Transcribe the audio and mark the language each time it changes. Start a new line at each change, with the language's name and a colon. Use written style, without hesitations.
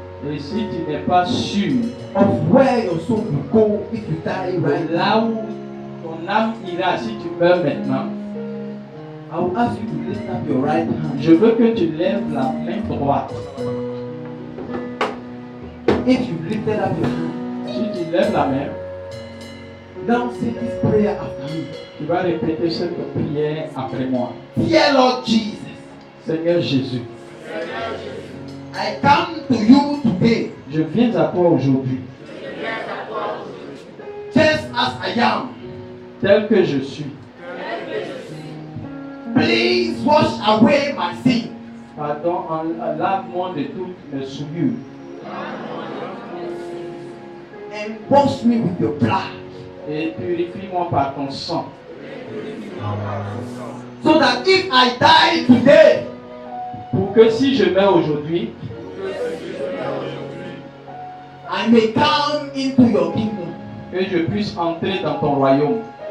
French: Et si tu n'es pas sûr
English: of where your soul will go if you die right
French: de
English: now,
French: là où ton âme ira si tu meurs maintenant,
English: I will ask you to lift up your right hand.
French: je veux que tu lèves la main droite.
English: If you lifted up your hand,
French: Si tu lèves la main,
English: now say this prayer after me.
French: tu vas répéter cette prière après moi.
English: Dear Lord Jesus,
French: Seigneur Jésus,
English: I come to you today
French: je viens à toi aujourd'hui,
English: just as I am.
French: tel que je suis.
English: Please wash away my sin
French: Pardon, lave-moi de toutes mes souillures
English: and wash me with your blood
French: et purifie-moi par ton sang.
English: so that if I die today,
French: Pour que si je meurs aujourd'hui,
English: I may come into your kingdom.
French: que je puisse entrer dans ton royaume.